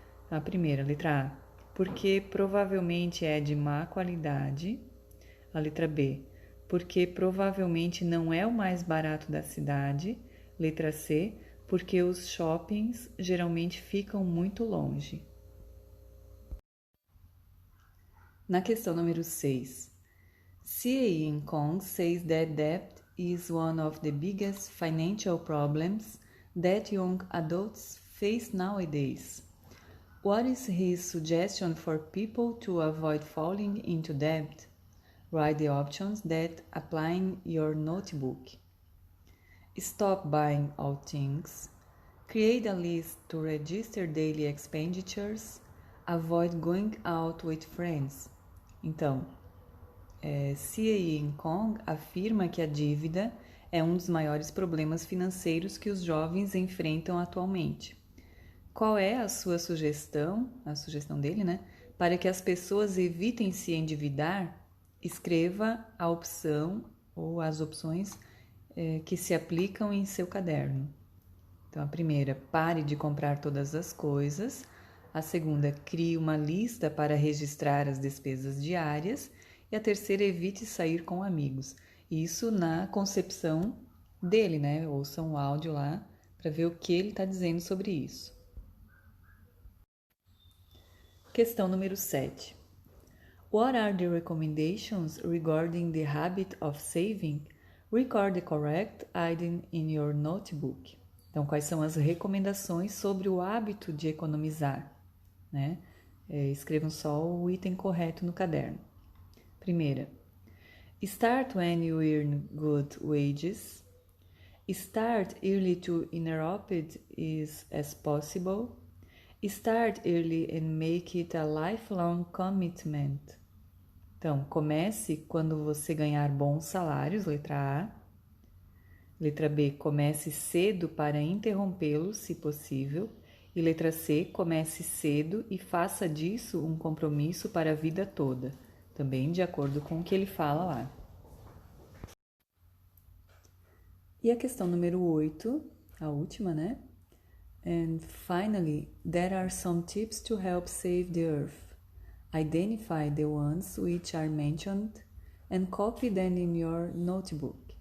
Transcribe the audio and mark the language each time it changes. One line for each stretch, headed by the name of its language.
Portuguese: A primeira, letra A. Porque provavelmente é de má qualidade. A letra B. Porque provavelmente não é o mais barato da cidade. Letra C. Porque os shoppings geralmente ficam muito longe. Na questão número 6.
English: Sean Kong says that debt is one of the biggest financial problems that young adults face nowadays. What is his suggestion for people to avoid falling into debt? Write the options that apply in your notebook. Stop buying all things. Create a list to register daily expenditures. Avoid going out with friends.
Portuguese: Então, Sean Kong afirma que a dívida é um dos maiores problemas financeiros que os jovens enfrentam atualmente. Qual é a sua sugestão, a sugestão dele, né? Para que as pessoas evitem se endividar, escreva a opção ou as opções que se aplicam em seu caderno. Então, a primeira, pare de comprar todas as coisas. A segunda, crie uma lista para registrar as despesas diárias. E a terceira, evite sair com amigos. Isso na concepção dele, né? Ouçam o áudio lá para ver o que ele está dizendo sobre isso. Questão número 7.
English: What are the recommendations regarding the habit of saving? Record the correct item in your notebook.
Portuguese: Então, quais são as recomendações sobre o hábito de economizar? Né? Escrevam só o item correto no caderno. Primeira,
English: start when you earn good wages. Start early to interrupt it as possible. Start early and make it a lifelong commitment.
Portuguese: Então, comece quando você ganhar bons salários, letra A. Letra B, comece cedo para interrompê-los, se possível. E letra C, comece cedo e faça disso um compromisso para a vida toda. Também de acordo com o que ele fala lá. E a questão número 8, a última, né?
English: And finally, there are some tips to help save the earth. Identify the ones which are mentioned and copy them in your notebook.